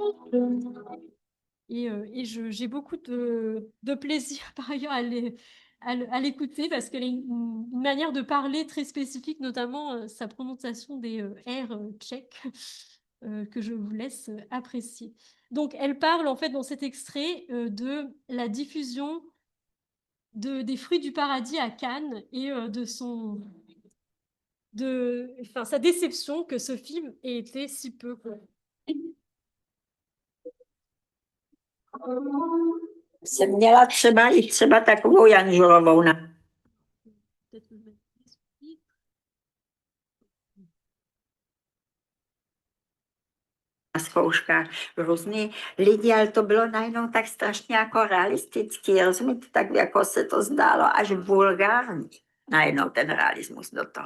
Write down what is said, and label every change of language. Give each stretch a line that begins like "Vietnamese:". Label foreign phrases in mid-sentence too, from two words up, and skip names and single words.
French: Et j'ai beaucoup de plaisir par ailleurs à l'écouter parce qu'elle a une manière de parler très spécifique, notamment sa prononciation des R tchèques, que je vous laisse apprécier. Donc, elle parle en fait dans cet extrait de la diffusion des Fruits du Paradis à Cannes et sa déception que ce film ait été si peu.
Czech: Jsem měla třeba takovou Janžulovou na zkouškách různý lidi, ale to bylo najednou tak strašně jako realistický, rozumíte, tak jako se to zdálo až vulgární, najednou ten realismus do toho.